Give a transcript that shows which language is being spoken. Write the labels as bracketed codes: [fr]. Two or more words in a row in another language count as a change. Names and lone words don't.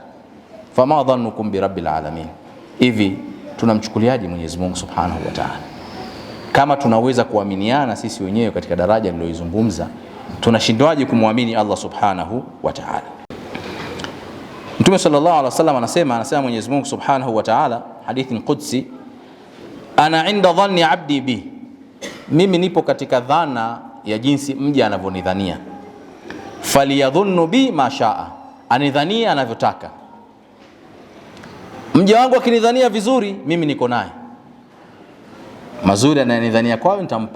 [ar] فما ظنكم برب العالمين. [sw] Hivi tunamchukuliaje Mwenyezi Mungu [ar] سبحانه وتعالى? [sw] Kama tunaweza kuaminiana sisi wenyewe katika daraja niliyoizungumza, tunashindwaje kumwamini Allah [ar] سبحانه وتعالى? [sw] Mtume [ar] صلى الله عليه وسلم [sw] anasema Mwenyezi Mungu [ar] سبحانه وتعالى, [sw] hadithi qudsi, [ar] أنا عند ظن عبدي بي, [sw] mimi nipo katika dhana ya jinsi mja anavyonidhania. [ar] فليظن بي ما شاء, [sw] anidhania anavyotaka. Mja wangu akinidhania vizuri, mimi niko naye, mazuri ananidhania kwao nitampa.